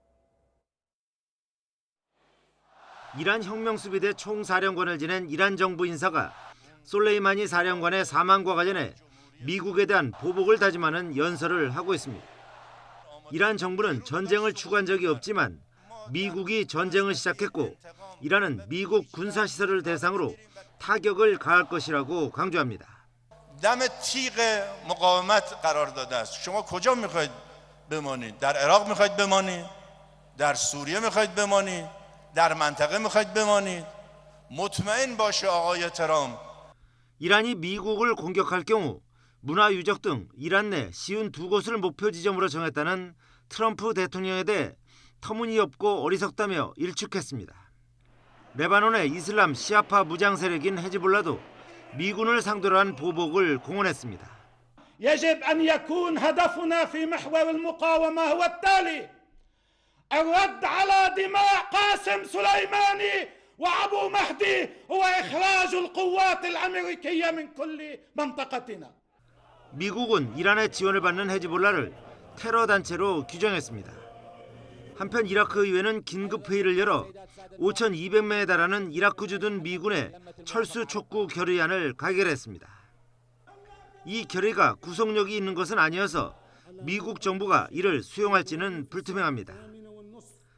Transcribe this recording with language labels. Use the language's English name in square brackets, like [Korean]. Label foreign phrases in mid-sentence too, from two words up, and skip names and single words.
[Korean] 이란 혁명수비대 총사령관을 지낸 이란 정부 인사가 솔레이마니 사령관의 사망과 관련해 미국에 대한 보복을 다짐하는 연설을 하고 있습니다. 이란 정부는 전쟁을 추구한 적이 없지만 미국이 전쟁을 시작했고 이란은 미국 군사시설을 대상으로 타격을 가할 것이라고 강조합니다. [Persian] دم تیغ مقاومت قرار داده است. شما کجا میخواید بمانید؟ در عراق میخواید بمانید؟ در سوریه میخواید بمانید؟ در منطقه میخواید بمانید؟ مطمئن باشه آقای ترامپ. [Korean] 이란이 미국을 공격할 경우 문화유적 등 이란 내 쉬운 두 곳을 목표 지점으로 정했다는 트럼프 대통령에 대해 터무니없고 어리석다며 일축했습니다. 레바논의 이슬람 시아파 무장 세력인 헤즈볼라도 미군을 상대로 한 보복을 공언했습니다. [Arabic] يجب أن يكون هدفنا في محور المقاومة هو التالي: الرد على دماء قاسم سليماني وأبو مهدي وإخراج القوات الأمريكية من كل منطقتنا. [Korean] 미국은 이란의 지원을 받는 헤즈볼라를 테러 단체로 규정했습니다. 한편 이라크 의회는 긴급 회의를 열어 5,200명에 달하는 이라크 주둔 미군의 철수 촉구 결의안을 가결했습니다. 이 결의가 구속력이 있는 것은 아니어서 미국 정부가 이를 수용할지는 불투명합니다.